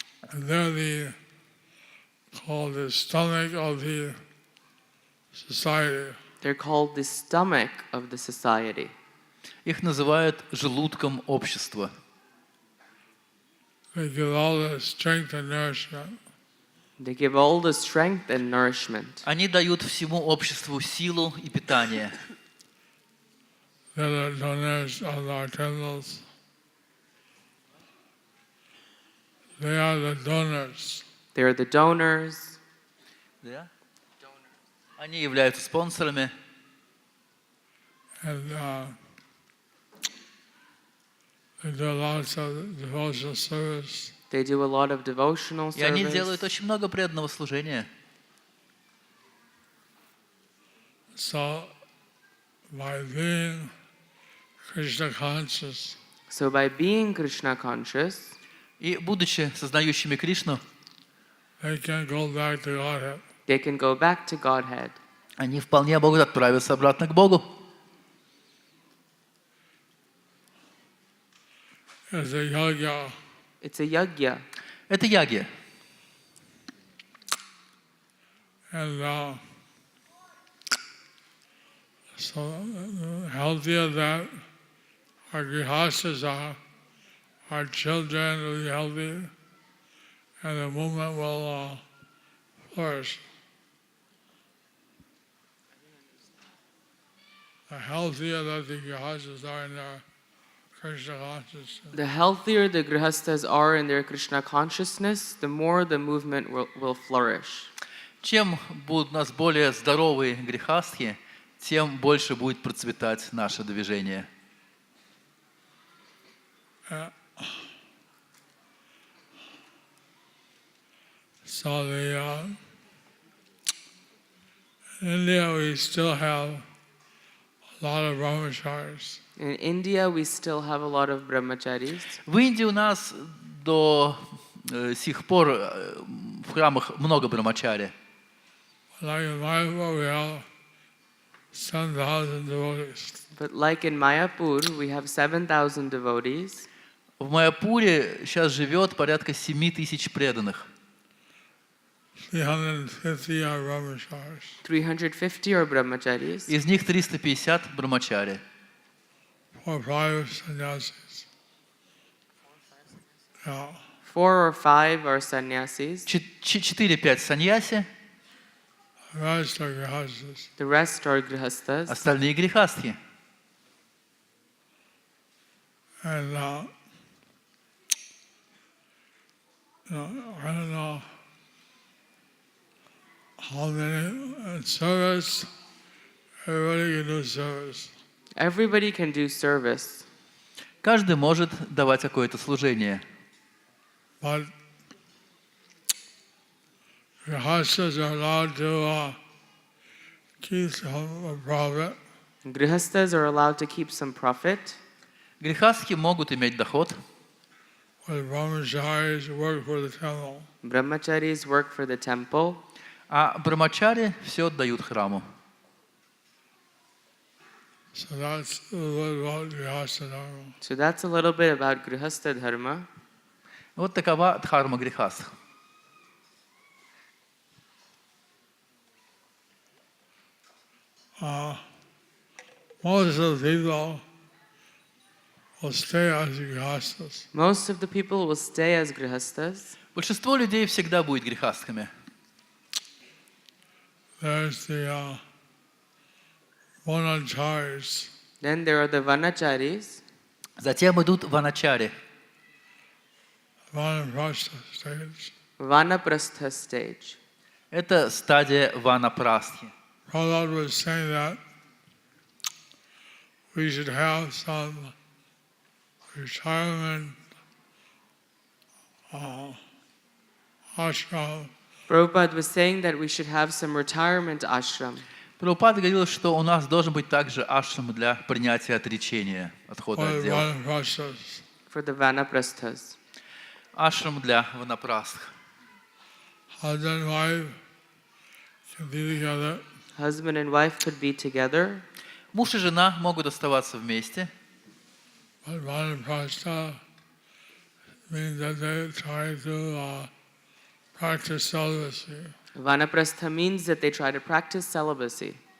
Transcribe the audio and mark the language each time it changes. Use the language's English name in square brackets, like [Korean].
[English] And they're called the stomach of the society. They're called the stomach of the society. [Russian] Их называют желудком общества. [English] They give all the strength and nourishment. They give all the strength and nourishment. [Russian] Они дают всему обществу силу и питание. [English] They're the donors of our temples. They are the donors. They're the donors. [Russian] Да? Они являются спонсорами. [English] And they do lots of devotional service. They do a lot of devotional [Russian] И они делают [English] service. [Russian] очень много преданного служения. [English] So, by being Krishna conscious, So by being Krishna conscious, [Russian] И будучи сознающими Кришну, [English] they can go back to Godhead. they can go back to Godhead. [Russian] они вполне могут отправиться обратно к Богу. [English] It's a yoga. It's a yajna. [Russian] Это ягья. [English] And so the healthier that our grihastas are, our children will be healthy, and the movement will flourish. The healthier that the grihastas are in their Krishna consciousness, The healthier the grihastas are in their Krishna consciousness, the more the movement will flourish. [Russian] Чем будут у нас более здоровые грехастхи, тем больше будет процветать наше движение. [English] So in India we still have a lot of brahmacharis. In India, we still have a lot of brahmacharis. [Russian] В Индии у нас до сих пор в храмах много брамачари. [English] Like in Mayapur, we have 7,000 devotees. But like in Mayapur, we have 7,000 devotees. [Russian] В Майяпуре сейчас живет порядка 7 тысяч преданных. [English] 350 are brahmacharis. 350 are brahmacharis. [Russian] Из них 350 брамачари. [English] 4 private sannyasis. Yeah. 4 or 5 are sannyasis. [Russian] 4-5 саньяси, [English] The rest are grihastas. The rest are grihastas. [Russian] остальные грехастхи. [English] And I don't know how many in service, everybody can do service. Everybody can do service. [Russian] Каждый может давать какое-то служение. [English] But grihastas are allowed to keep some profit. Grihastas are allowed to keep some profit. [Russian] Грехастхи могут иметь доход, [English] While brahmacharis work for the temple. Brahmacharis work for the temple. [Russian] а брамачари все отдают храму. [English] So that's a little about grihasta dharma. So that's a little bit about grihasta dharma. [Russian] Вот такова дхарма грехастх. [English] Most of the people will stay as grihastas. Most of the people will stay as grihastas. [Russian] Большинство людей всегда будет грехастхами. [English] There's the monacharis. Then there are the vanacharis. [Russian] Затем идут ваначари. [English] Vanaprastha stage. Vanaprastha stage. [Russian] Это стадия ванапрастхи. [English] Prabhupada was saying that we should have some retirement ashram. Prabhupada was saying that we should have some retirement ashram. [Russian] Прабхупада говорил, что у нас должен быть также ашрам для принятия отречения, отхода от дел. [English] For the vanaprasthas. [Russian] Ашрам для ванапрастх. [English] Husband and wife can be together. Husband and wife could be together. [Russian] Муж и жена могут оставаться вместе. [English] But vanaprastha means that they try to practice celibacy. Vanaprastha means that they try to practice celibacy.